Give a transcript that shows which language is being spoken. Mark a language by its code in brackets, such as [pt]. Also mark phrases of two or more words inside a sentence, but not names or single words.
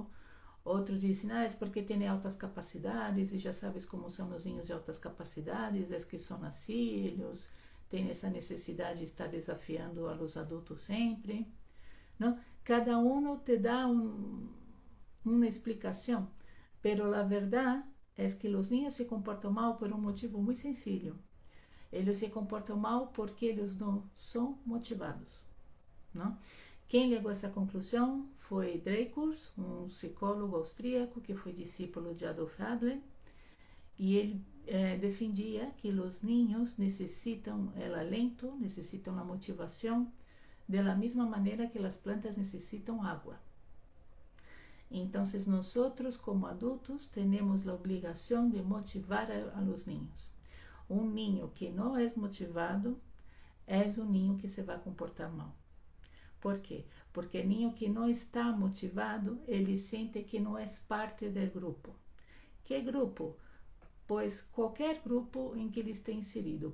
[es] Otros dicen, es porque tiene altas capacidades, y ya sabes cómo son los niños de altas capacidades, es que son así, ellos tienen esa necesidad de estar desafiando a los adultos siempre, ¿no? Cada uno te da una explicación, pero la verdad es que los niños se comportan mal por un motivo muy sencillo. Ellos se comportan mal porque ellos no son motivados, ¿no? [pt] Quem llegó a essa conclusão foi Dreikurs, um psicólogo austríaco que foi discípulo de Adolf Adler, e ele defendia que os niños necessitam [es] el alento, [pt] necessitam a motivação, [es] de la misma [pt] maneira que as plantas necessitam água. Então, nós, como adultos, temos a obrigação de motivar [es] a los niños. [pt] Um niño que não é motivado é um niño que se vai comportar mal. ¿Por quê? Porque o niño que não está motivado, ele sente que não é parte do grupo. Que grupo? Pois qualquer grupo em que ele esteja inserido.